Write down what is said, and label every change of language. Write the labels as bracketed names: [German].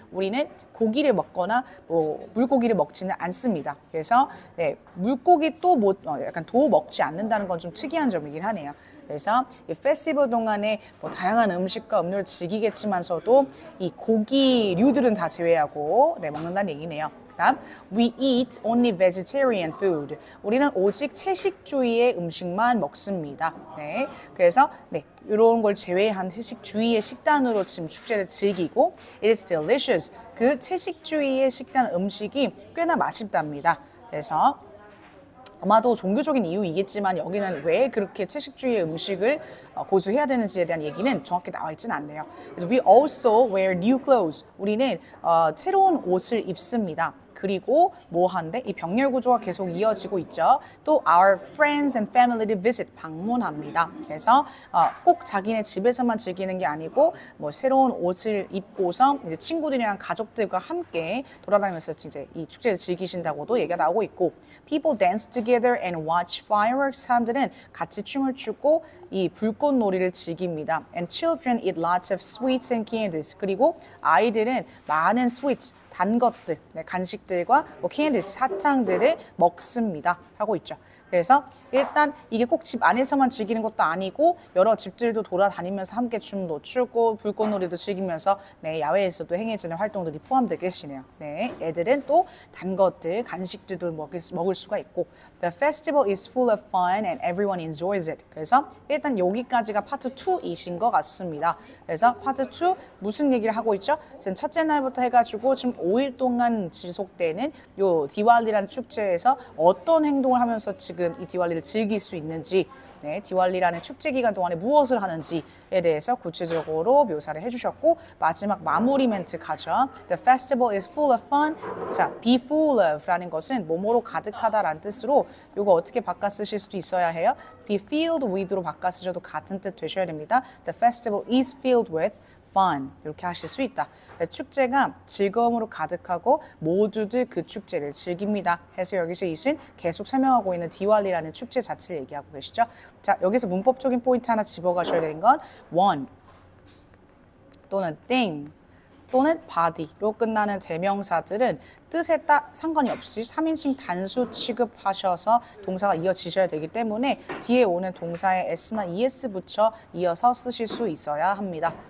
[Korean] 우리는 고기를 먹거나 뭐 물고기를 먹지는 않습니다. 그래서 네, 물고기 또 뭐 약간 도 먹지 않는다는 건 좀 특이한 점이긴 하네요. 그래서 이 페스티벌 동안에 뭐 다양한 음식과 음료를 즐기겠지만서도 이 고기류들은 다 제외하고 네, 먹는다는 얘기네요. 그다음 [English] we eat only vegetarian food. [Korean] 우리는 오직 채식주의의 음식만 먹습니다. 네, 그래서 네, 이런 걸 제외한 채식주의의 식단으로 지금 축제를 즐기고 [English] it is delicious. [Korean] 그 채식주의의 식단 음식이 꽤나 맛있답니다. 그래서 아마도 종교적인 이유이겠지만 여기는 왜 그렇게 채식주의 음식을 고수해야 되는지에 대한 얘기는 정확히 나와 있지는 않네요. 그래서 [English] we also wear new clothes. [Korean] 우리는 새로운 옷을 입습니다. 그리고 뭐 한데 이 병렬 구조가 계속 이어지고 있죠. 또 [English] our friends and family visit [Korean] 방문합니다. 그래서 꼭 자기네 집에서만 즐기는 게 아니고 뭐 새로운 옷을 입고서 이제 친구들이랑 가족들과 함께 돌아다니면서 이제 이 축제를 즐기신다고도 얘기가 나오고 있고 [English] people dance together and watch fireworks. [Korean] 사람들은 같이 춤을 추고 이 불꽃놀이를 즐깁니다. [English] And children eat lots of sweets and candies. [Korean] 그리고 아이들은 많은 sweets 단 것들, 네, 간식들과 뭐 candies, 사탕들을 먹습니다. 하고 있죠. 그래서 일단 이게 꼭 집 안에서만 즐기는 것도 아니고 여러 집들도 돌아다니면서 함께 춤도 추고 불꽃놀이도 즐기면서 네, 야외에서도 행해지는 활동들이 포함되어 계시네요. 네, 애들은 또 단 것들, 간식들도 먹을 수가 있고 [English] The festival is full of fun and everyone enjoys it. [Korean] 그래서 일단 여기까지가 파트 2이신 것 같습니다. 그래서 파트 2 무슨 얘기를 하고 있죠? 지금 첫째 날부터 해가지고 지금 5일 동안 지속되는 요 디왈리라는 축제에서 어떤 행동을 하면서 지금 이 디왈리를 즐길 수 있는지 네, 디왈리라는 축제 기간 동안에 무엇을 하는지에 대해서 구체적으로 묘사를 해주셨고 마지막 마무리 멘트 가죠. [English] The festival is full of fun. [Korean] 자, be full of라는 것은 뭐뭐로 가득하다라는 뜻으로 이거 어떻게 바꿔 쓰실 수도 있어야 해요. be filled with로 바꿔 쓰셔도 같은 뜻 되셔야 됩니다. [English] The festival is filled with fun. [Korean] 이렇게 하실 수 있다. 축제가 즐거움으로 가득하고 모두들 그 축제를 즐깁니다. 해서 여기서 이신 계속 설명하고 있는 디왈리라는 축제 자체를 얘기하고 계시죠. 자, 여기서 문법적인 포인트 하나 집어가셔야 되는 건 one 또는 thing 또는 body로 끝나는 대명사들은 뜻에 딱 상관이 없이 3인칭 단수 취급하셔서 동사가 이어지셔야 되기 때문에 뒤에 오는 동사에 s나 es 붙여 이어서 쓰실 수 있어야 합니다.